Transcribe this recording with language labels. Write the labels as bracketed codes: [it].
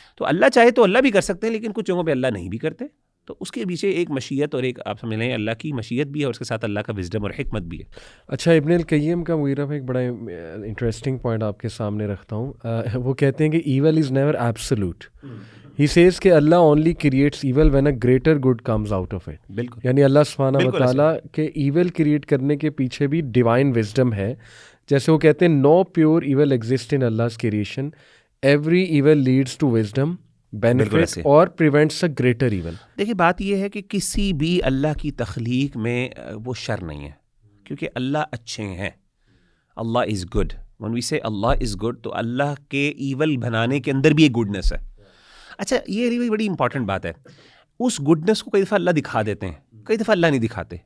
[ur] تو اللہ چاہے تو اللہ بھی کر سکتے ہیں, لیکن کچھ جگہوں پہ اللہ نہیں بھی کرتے. تو اس کے پیچھے ایک مشیت اور ایک آپ سمجھ لیں اللہ کی مشیت بھی ہے, اور اس کے ساتھ اللہ کا وزڈم اور حکمت بھی ہے. اچھا, ابن القیم کا مغیرہ میں ایک بڑا انٹرسٹنگ پوائنٹ آپ کے سامنے رکھتا ہوں. وہ کہتے ہیں کہ [en] Evil is never absolute. He says کہ Allah only creates evil when a greater good comes out of it. [ur] بالکل, یعنی اللہ سبحانہ و تعالیٰ کے ایول کریٹ کرنے کے پیچھے بھی ڈیوائن وزڈم ہے. [en] جیسے وہ کہتے ہیں no pure evil exists in Allah's creation. Every evil leads to wisdom, benefit اور prevents a greater evil. [ur] دیکھیے بات یہ ہے کہ کسی بھی اللہ کی تخلیق میں وہ شر نہیں ہے, کیونکہ اللہ اچھے ہیں. [en] Allah is good. when we say Allah is good, [ur] تو اللہ کے ایول بنانے کے اندر بھی ایک گڈنس ہے. اچھا, یہ بڑی امپورٹنٹ بات ہے. اس گڈنس کو کئی دفعہ اللہ دکھا دیتے ہیں, کئی دفعہ اللہ نہیں دکھاتے.